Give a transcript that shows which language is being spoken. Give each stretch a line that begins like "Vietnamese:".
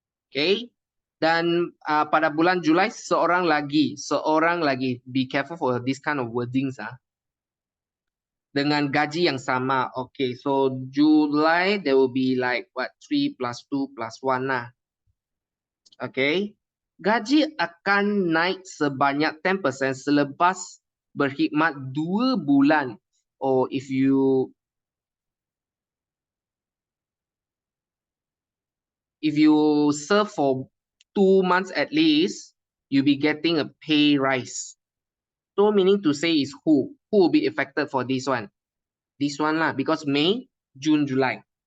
Malay: Okay. Dan pada bulan Julai seorang lagi.
English: Be careful for this kind of wordings
Malay: dengan gaji yang sama.
English: Okay, so July there will be like what 3 plus 2 plus 1 lah. Okay.
Malay: Gaji akan naik sebanyak 10% selepas berkhidmat 2 bulan.
English: Or if you serve for 2 months at least, you'll be getting a pay rise. So meaning to say is who will be affected for this one? This one lah, because May, June, July.